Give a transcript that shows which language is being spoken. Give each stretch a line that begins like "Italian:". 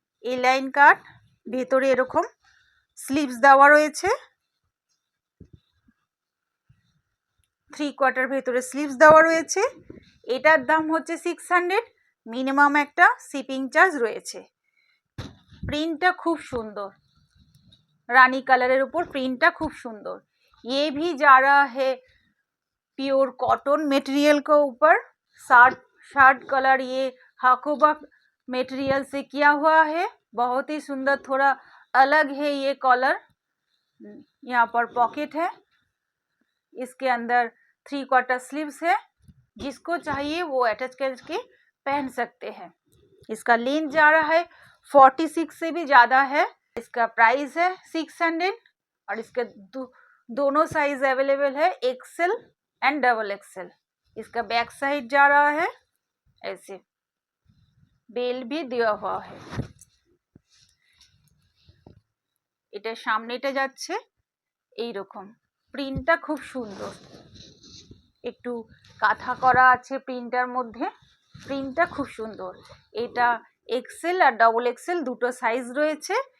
Bangla: এই line cut, ভেতরে এরকম স্লিভস দেওয়া রয়েছে, 3/4 ভেতরে স্লিভস দেওয়া রয়েছে। এটার দাম হচ্ছে 600, মিনিমাম একটা শিপিং চার্জ রয়েছে। প্রিন্টটা খুব সুন্দর, রানী কালারের উপর प्रिंटটা খুব সুন্দর।
Hindi: ये भी जा रहा है प्योर कॉटन मटेरियल के ऊपर। शर्ट कलर ये हाकोबा मटेरियल से किया हुआ है, बहुत ही सुंदर, थोड़ा अलग है ये कलर। यहाँ पर पॉकेट है, इसके अंदर 3/4 स्लीव्स है, जिसको चाहिए वो अटैच करके पहन सकते हैं। इसका लेंथ जा रहा है 46 से भी ज़्यादा है। इसका प्राइस है 600 और इसके दोनों साइज अवेलेबल है, एक्सेल एंड डबल एक्सेल। इसका बैक साइड जा रहा है ऐसे, बेल भी दिया हुआ है।
Bangla: এটা সামনেটা যাচ্ছে এই রকম, প্রিন্টটা খুব সুন্দর, একটু কাঁথা করা আছে প্রিন্টার মধ্যে, প্রিন্টটা খুব সুন্দর। এটা এক্সেল আর ডবল এক্সেল দুটো সাইজ রয়েছে।